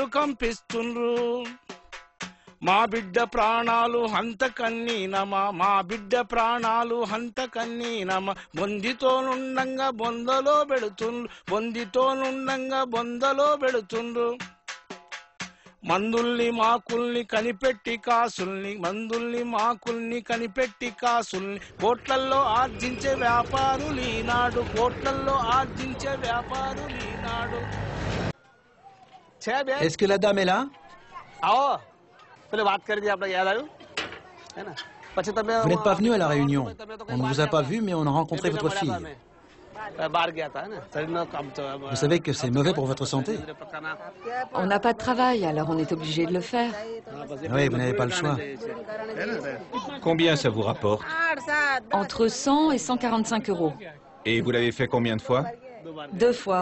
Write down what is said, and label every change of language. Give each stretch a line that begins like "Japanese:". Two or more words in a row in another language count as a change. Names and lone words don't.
Telugu: కంపిస్తుండ్రు మా బిడ్డ ప్రాణాలు హంత కన్నీనమా మా బిడ్డ ప్రాణాలు హంత కన్నీనమా బొందితోనుండంగా బొందలో పెడుతుండ్రు బొందితోనుండంగా బొందలో పెడుతుండ్రు మందుల్ని మాకుల్ని కనిపెట్టి కాసుల్ని మందుల్ని మాకుల్ని కనిపెట్టి కాసుల్ని కోట్లల్లో ఆర్జించే వ్యాపారులు ఈనాడు కోట్లల్లో ఆర్జించే వ్యాపారులు ఈనాడు
French: Est-ce que la dame est là?
Hindi: आओ पहले बात कर दी आपने याद आयो है ना
Gujarati: પછી તમે
French: Vous n'êtes pas venu à la réunion. On ne vous a pas vu, mais on a rencontré votre fille.
Hindi: बाहर गया था ना
French: Vous savez que c'est mauvais pour votre santé. On n'a pas de travail, alors on est obligé de le faire. Oui, vous n'avez pas le choix. Combien ça vous rapporte? Entre 100 et 145 euros. Et vous l'avez fait combien de fois? 2 fois.